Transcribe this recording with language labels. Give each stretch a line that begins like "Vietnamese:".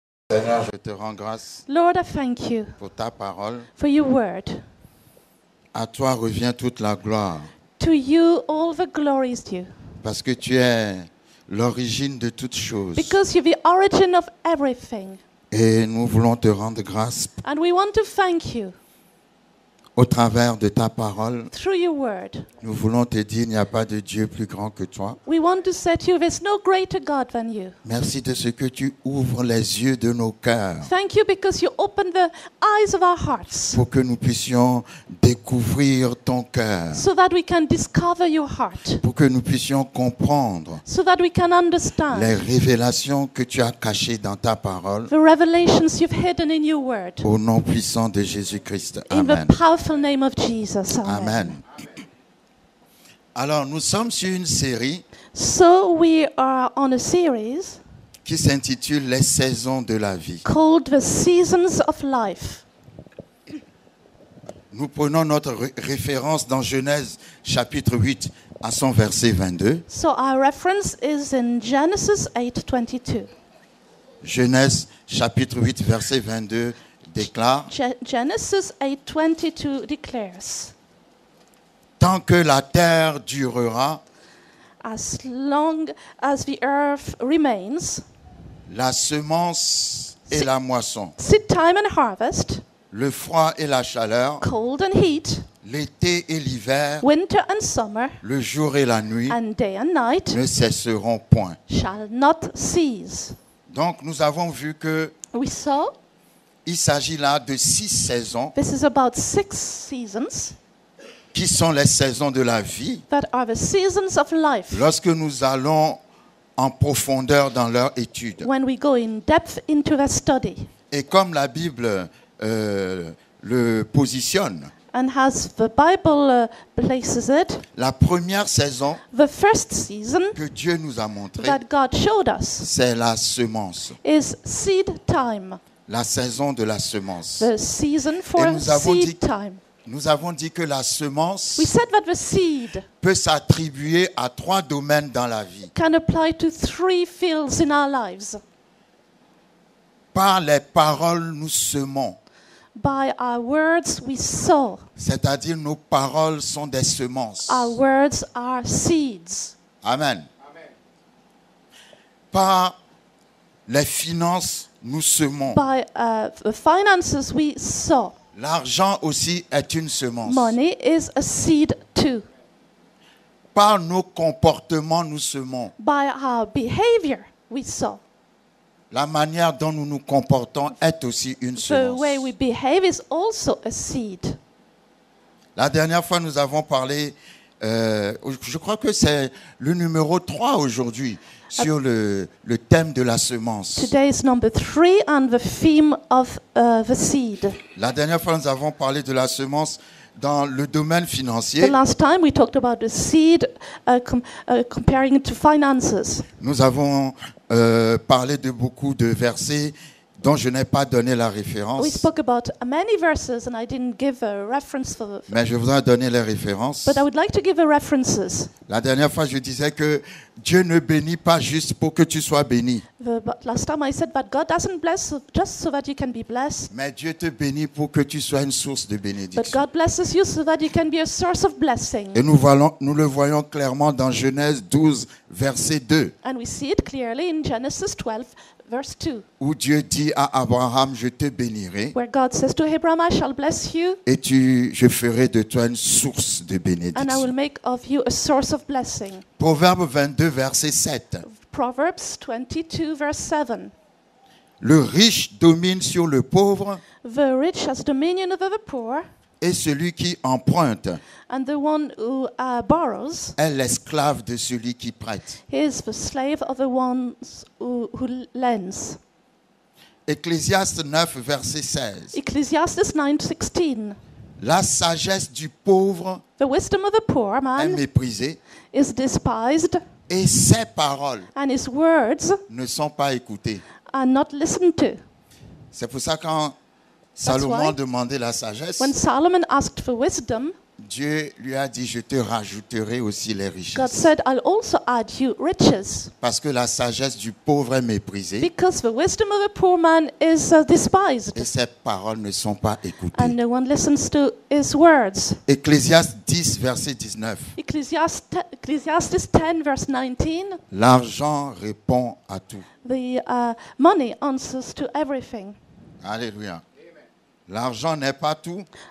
French: Seigneur, je te rends grâce
English: Lord, I thank you
French: pour ta parole.
English: for your word.
French: À toi revient toute la gloire,
English: To you, all the glory is due,
French: parce que tu es l'origine de toutes choses.
English: because you're the origin of everything.
French: Et nous voulons te rendre grâce
English: And we want to thank you
French: au travers de ta parole.
English: through your word.
French: Nous voulons te dire, il n'y a pas de Dieu plus grand que toi.
English: We want to say to you, there's no greater God than you.
French: Merci de ce que tu ouvres les yeux de nos cœurs
English: Thank you because you open the eyes of our hearts
French: pour que nous puissions découvrir ton cœur,
English: so that we can discover your heart,
French: pour que nous puissions comprendre
English: so that we can
French: les
English: understand
French: révélations que tu as cachées dans ta parole.
English: the revelations you've hidden in your word.
French: Au nom puissant de Jésus-Christ.
English: In the
French: Amen.
English: powerful name of Jesus. Amen.
French: Amen. Alors, nous sommes sur une série
English: So we are on a series
French: qui s'intitule Les saisons de la vie.
English: called The Seasons of Life.
French: Nous prenons notre référence dans Genèse chapitre 8 à son verset 22.
English: So our reference is in Genesis 8:22.
French: Genèse chapitre 8 verset 22 déclare:
English: Genesis 8:22 declares,
French: Tant que la terre durera,
English: as long as the earth remains,
French: la semence et la moisson,
English: seed time and harvest,
French: le froid et la chaleur,
English: cold and heat,
French: l'été et l'hiver,
English: winter and summer,
French: le jour et la nuit
English: and day and night
French: ne cesseront point.
English: shall not cease.
French: Donc nous avons vu que
English: We saw
French: il s'agit là de 6 saisons
English: this is about 6 seasons
French: qui sont les saisons de la vie.
English: that are the seasons of life.
French: Lorsque nous allons en profondeur dans leur étude.
English: When we go in depth into the study,
French: Et comme la Bible le positionne,
English: and as the Bible places it,
French: la première saison
English: the first season
French: que Dieu nous a montrée,
English: that God showed us
French: c'est la semence.
English: is seed time,
French: La saison de la semence.
English: the season for
French: Et nous avons dit-
English: seed time.
French: Nous avons dit que la semence
English: We said that the seed
French: peut s'attribuer à 3 domaines dans la vie.
English: can apply to 3 fields in our lives.
French: Par les paroles, nous semons.
English: By our words we sow.
French: C'est-à-dire nos paroles sont des semences.
English: Our words are seeds.
French: Amen. Par les finances, nous semons.
English: By the finances we sow.
French: L'argent aussi est une semence.
English: Money is a seed too.
French: Par nos comportements, nous semons.
English: By our behavior we sow.
French: La manière dont nous nous comportons est aussi une
English: The
French: semence.
English: way we behave is also a seed.
French: La dernière fois, nous avons parlé, je crois que c'est le numéro 3 aujourd'hui, sur le thème de la semence.
English: Today is number 3 and the theme of the seed.
French: La dernière fois, nous avons parlé de la semence dans le domaine
English: The
French: financier.
English: last time we talked about the seed comparing it to finances.
French: Nous avons parlé de beaucoup de versets dont je n'ai pas donné la référence,
English: We spoke about many verses and I didn't give a reference for
French: mais je voudrais donner les références.
English: but I would like to give the references.
French: La dernière fois, je disais que Dieu ne bénit pas juste pour que tu sois béni,
English: But last time I said that God doesn't bless just so that you can be blessed,
French: mais Dieu te bénit pour que tu sois une source de
English: but
French: bénédiction.
English: God blesses you so that you can be a source of blessing.
French: Et nous le voyons clairement dans Genèse 12, verset 2,
English: And we see it clearly in Genesis 12, verse 2,
French: où Dieu dit à Abraham, je te bénirai
English: where God says to Abraham, I shall bless you
French: et je ferai de toi une source de
English: and I will
French: bénédiction.
English: make of you a source of blessing.
French: Proverbe 22, verset 7.
English: Proverbs 22, verse 7.
French: Le riche domine sur le pauvre
English: The rich has dominion over the poor,
French: et celui qui emprunte
English: and the one who borrows
French: est l'esclave de celui qui prête.
English: is the slave of the ones who lends.
French: Ecclésiaste 9, verset 16.
English: Ecclesiastes 9:16.
French: La sagesse du pauvre
English: The wisdom of the poor
French: est
English: man
French: méprisée
English: is despised,
French: et ses paroles
English: and his words
French: ne sont pas écoutées.
English: are not listened to.
French: C'est pour ça quand Salomon
English: why
French: demandait la sagesse,
English: When Solomon asked for wisdom,
French: Dieu lui a dit, je te rajouterai aussi les
English: God
French: richesses.
English: said, I'll also add you riches.
French: Parce que la sagesse du pauvre est méprisée
English: Because the wisdom of the poor man is despised,
French: et ses paroles ne sont pas
English: and
French: écoutées.
English: no one listens to his words.
French: Ecclésiaste 10, verset 19.
English: Ecclesiastes 10, verse 19,
French: L'argent répond à tout.
English: the money answers to everything.
French: Alléluia. L'argent n'est pas tout,